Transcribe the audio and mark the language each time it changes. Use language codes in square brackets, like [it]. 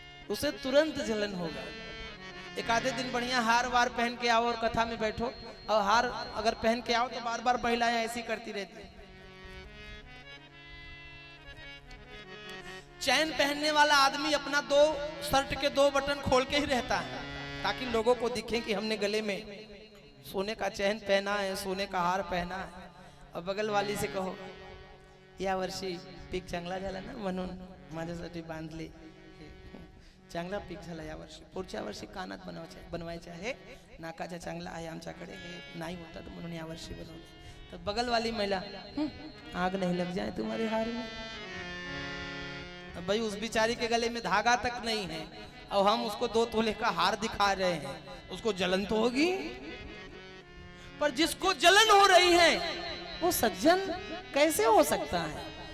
[hi] उसे तुरंत जलन होगा। एक आधे दिन बढ़िया हार वार पहन के आओ और कथा में बैठो, और हार अगर पहन के आओ तो बार बार महिलाएं ऐसी करती रहती। चैन पहनने वाला आदमी अपना दो शर्ट के 2 बटन खोल के ही रहता है ताकि लोगों को दिखे कि हमने गले में सोने का चैन पहना है, सोने का हार पहना है। और बगल वाली से कहो [mr] या वर्षी पीक चांगला झाला ना म्हणून माझ्यासाठी बांधले, चांगला पीक झाला या वर्षी, पुढच्या वर्षी कानात बनवायचे आहे, नाकाचा चांगला आहे आमच्याकडे, हे नाही होता म्हणून या वर्षी बनवले। [hi] तो बगल वाली महिला आग नहीं लग जाए तुम्हारे हार में। भाई उस बिचारी के गले में धागा तक नहीं है और हम उसको 2 तोले का हार दिखा रहे हैं, उसको जलन तो होगी। पर जिसको जलन हो रही है वो सज्जन कैसे हो सकता है?